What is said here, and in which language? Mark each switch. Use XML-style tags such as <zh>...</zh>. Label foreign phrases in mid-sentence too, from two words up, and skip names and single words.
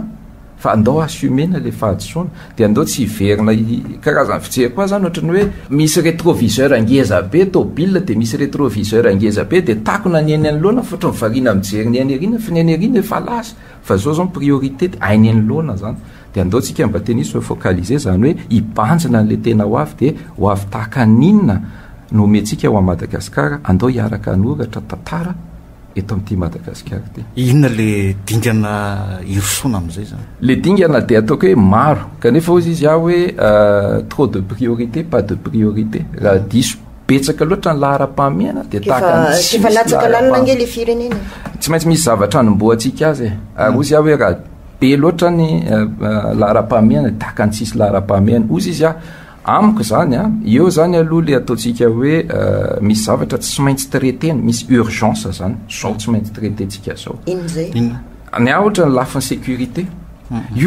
<mg>fa andao assumena le fahadisoana de andao tsy hiverina karazany fijery koa zany ohatrany hoe misy rétroviseur angeza be tobile de misy rétroviseur angeza be de takona ny eny anoloana fotra mivarina mijery ny eny arina fa ny eny arina efa lasa fa zao zao priorité de ainy anoloana zany de andao tsika mba tenisy hoe focaliser zany hoe hibanjina n'le tena ho avy de ho avy tahaka ninona no omentsika ao Madagasikara andao hiaraka hanoratra tantara eto amin'ity Madagasikara ty. Inona le dingana irosoana amin'izay zany? Le dingana dia ataoko hoe maro kanefa ozy izy aho hoe</mg> <fr>trop de priorité pas de priorité</fr> <mg>raha diso betsaka loatra ny lahara-pahamehana dia efa latsaka lalina nge le firenena tsy maintsy misy zavatra hanomboantsika azy ary ozy aho hoe raha be loatra ny lahara-pahamehana tahaka ny tsisy lahara-pahamehana ozy izy amiko zany eo zany aloha le ataontsika hoe misy zavatra tsy maintsy traitena misy urgence zany sao tsy maintsy traitentsika zao ny ahotra ny lafiny sécurité io</mg>